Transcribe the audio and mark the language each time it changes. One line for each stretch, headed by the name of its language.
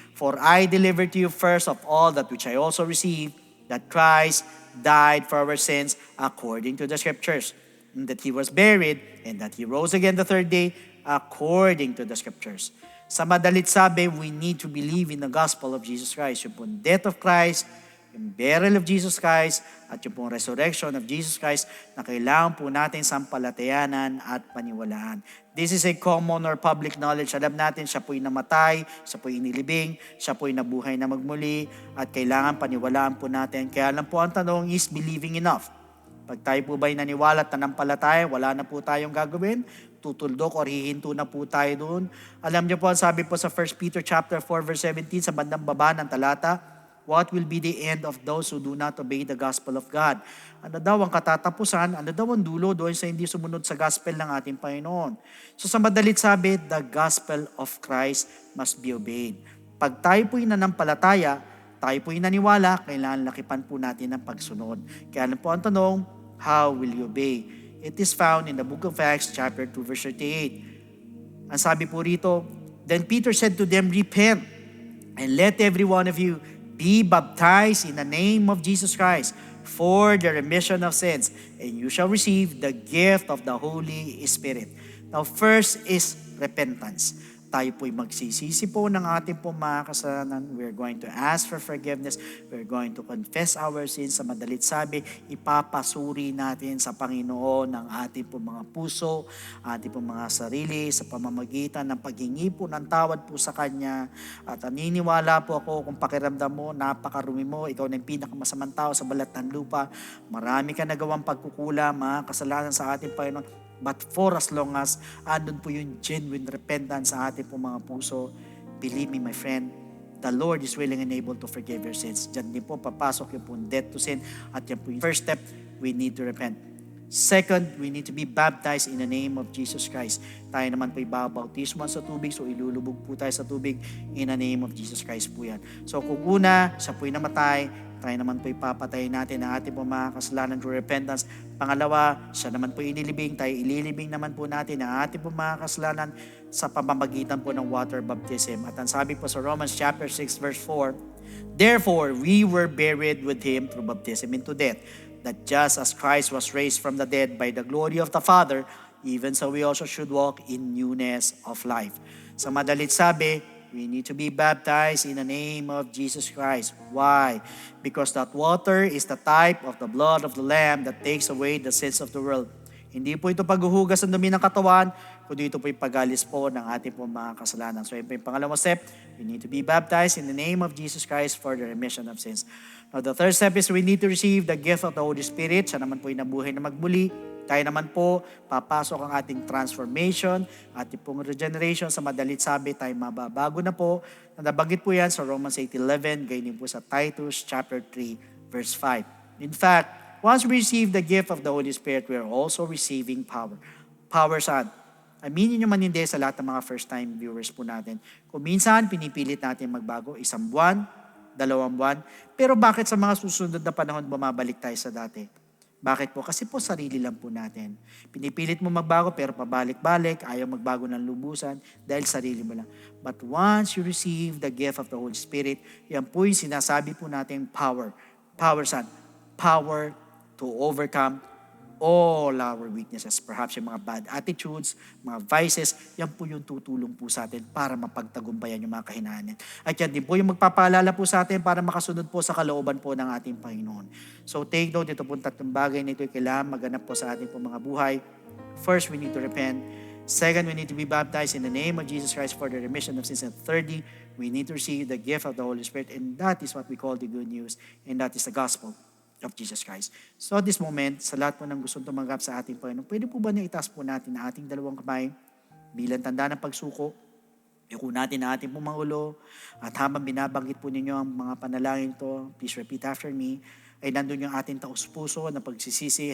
English: For I delivered to you first of all that which I also received, that Christ died for our sins according to the Scriptures, and that He was buried, and that He rose again the third day according to the Scriptures.
Filipino: Sa madalit sabi,
English: we need to believe in the gospel of Jesus Christ.
Filipino: Yung pong death of Christ, yung burial of Jesus Christ, at yung pong resurrection of Jesus Christ na kailangan po natin sampalatayanan at paniwalaan.
English: This is a common or public knowledge.
Filipino: Alam natin, siya po'y namatay, siya po'y inilibing, siya po'y nabuhay na magmuli, at kailangan paniwalaan po natin. Kaya lang po ang tanong is believing enough. Pag tayo po ba'y naniwala at nanampalataya, wala na po tayong gagawin, tutuldok or hihinto na po tayo doon. Alam niyo po, ang sabi po sa 1 Peter chapter 4 verse 17 sa bandang baba ng talata,
English: What will be the end of those who do not obey the gospel of God?
Filipino: Ano daw ang katatapusan? Ano daw ang dulo doon sa hindi sumunod sa gospel ng ating Panginoon? So sa madalit sabi,
English: the gospel of Christ must be obeyed.
Filipino: Pag tayo po'y nanampalataya, tayo po'y naniwala, kailangan lakipan po natin ang pagsunod. Kaya lang po ang tanong,
English: how will you obey? It is found in the book of Acts chapter 2 verse 38.
Filipino: Ang sabi po rito,
English: then Peter said to them, repent, and let every one of you be baptized in the name of Jesus Christ for the remission of sins, and you shall receive the gift of the Holy Spirit. Now, first is repentance.
Filipino: Tayo po'y magsisisi po ng ating po mga kasalanan.
English: We're going to ask for forgiveness. We're going to confess our sins.
Filipino: Sa madalit sabi, ipapasuri natin sa Panginoon ang ating po mga puso, ating po mga sarili sa pamamagitan ng paghingi po ng tawad po sa Kanya. At naniniwala po ako kung pakiramdam mo, napakarumi mo, ikaw na yung pinakamasamang tao sa balat ng lupa. Marami ka nagawang pagkukulang, mga kasalanan sa ating Panginoon.
English: But for as long as
Filipino: andun po yung
English: genuine repentance
Filipino: sa ating po mga puso,
English: believe me my friend, the Lord is willing and able to forgive your sins.
Filipino: Diyan din po papasok yung po death to sin at yan po yung first step,
English: we need to repent. Second, we need to be baptized in the name of Jesus Christ.
Filipino: Tayo naman po ibabautismuhan sa tubig, so ilulubog po tayo sa tubig
English: in the name of Jesus Christ
Filipino: po yan. So kung una, siya po'y namatay, tayo naman po ipapatayin natin ang ating po mga kasalanan
English: through repentance.
Filipino: Pangalawa, siya naman po inilibing, tayo ililibing naman po natin ang ating po mga kasalanan sa pamamagitan po ng water baptism. At ang sabi po sa
English: Romans chapter 6 verse 4, therefore we were buried with Him through baptism into death, that just as Christ was raised from the dead by the glory of the Father, even so we also should walk in newness of life.
Filipino: Sa madalit sabi,
English: we need to be baptized in the name of Jesus Christ. Why? Because that water is the type of the blood of the Lamb that takes away the sins of the world.
Filipino: Hindi po ito paghuhugas ng dumi ng katawan, kundi ito po yung pagalis po ng ating po mga kasalanan. So yun po yung pangalawang
English: step, we need to be baptized in the name of Jesus Christ for the remission of sins. Now the third step is we need to receive the gift of the Holy Spirit.
Filipino: Siya naman po yung nabuhay na magmuli. Tayo naman po, papasok ang ating transformation, ating pong regeneration. Sa madalit sabi, tayo mababago na po. Nabanggit po yan sa Romans 8:11, gayon po sa Titus chapter 3, verse 5.
English: In fact, once we receive the gift of the Holy Spirit, we are also receiving power. Power saan?
Filipino: Aminin nyo man hindi sa lahat ng mga first-time viewers po natin. Kung minsan, pinipilit natin magbago, 1 buwan, 2 buwan, pero bakit sa mga susunod na panahon bumabalik tayo sa dati? Bakit po? Kasi po sarili lang po natin. Pinipilit mo magbago pero pabalik-balik, ayaw magbago ng lubusan dahil sarili mo lang.
English: But once you receive the gift of the Holy Spirit,
Filipino: yan po yung sinasabi po natin
English: power. Power saan? Power to overcome all our weaknesses.
Filipino: Perhaps yung mga bad attitudes, mga vices, yan po yung tutulong po sa atin para mapagtagumpayan yung mga kahinaan. At yan din po yung magpapaalala po sa atin para makasunod po sa kalooban po ng ating Panginoon.
English: So take note,
Filipino: ito po tatlong bagay na ito kailangan maganap po sa ating po mga buhay.
English: First, we need to repent. Second, we need to be baptized in the name of Jesus Christ for the remission of sins. And thirdly, we need to receive the gift of the Holy Spirit. And that is what we call the good news. And that is the gospel of Jesus Christ. So at this moment,
Filipino: sa lahat po ng gustong tumanggap sa ating Panginoon, pwede po ba na itaas po natin ang ating dalawang kamay bilang tanda ng pagsuko? Yuko natin ang ating pong mga ulo. At habang binabanggit po ninyo ang mga panalangin to,
English: please repeat after me,
Filipino: ay nandun yung ating taus-puso na pagsisisi.